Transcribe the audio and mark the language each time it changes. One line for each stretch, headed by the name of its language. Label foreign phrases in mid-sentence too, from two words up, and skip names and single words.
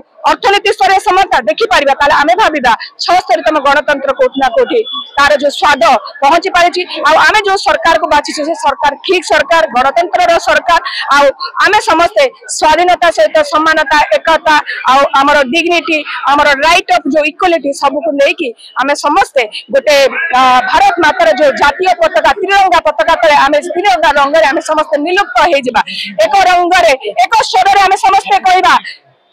Odia: ଅର୍ଥନୀତି ସ୍ତର ସମତା ଦେଖି ପାରିବା ତାହାଲେ ଆମେ ଭାବିବା 76ତମ ଗଣତନ୍ତ୍ର କେଉଁଠି ନା କେଉଁଠି ତାର ଯେଉଁ ସ୍ୱାଦ ପହଞ୍ଚି ପାରିଛି ଆଉ ଆମେ ଯେଉଁ ସରକାର କୁ ବାଛି ସେ ସରକାର ଠିକ ସରକାର ଗଣତନ୍ତ୍ର ର ସରକାର ଆଉ ଆମେ ସମସ୍ତ ସ୍ୱାଧୀନତା ସହିତ ସମାନତା ଏକତା ଆଉ ଆମର ଡିଗ୍ନିଟି ଆମର
English: right of
Odia: ଯେଉଁ ଇକ୍ୱାଲିଟି ସବୁ କୁ ନେଇକି ଆମେ ସମସ୍ତ ଗୋଟେ ଭାରତ ମାତାର ଯେଉଁ ଜାତୀୟ ପତାକା ତ୍ରିରଙ୍ଗା ପତାକା ତଳେ ଆମେ ତ୍ରିରଙ୍ଗା ରଙ୍ଗ ରେ ଆମେ ସମସ୍ତ ନିଲୁପ୍ତ ହୋଇ ଯିବା ଏକ ରଙ୍ଗ ରେ ଏକ ସ୍ୱର ରେ ଆମେ ସମସ୍ତ କହିବା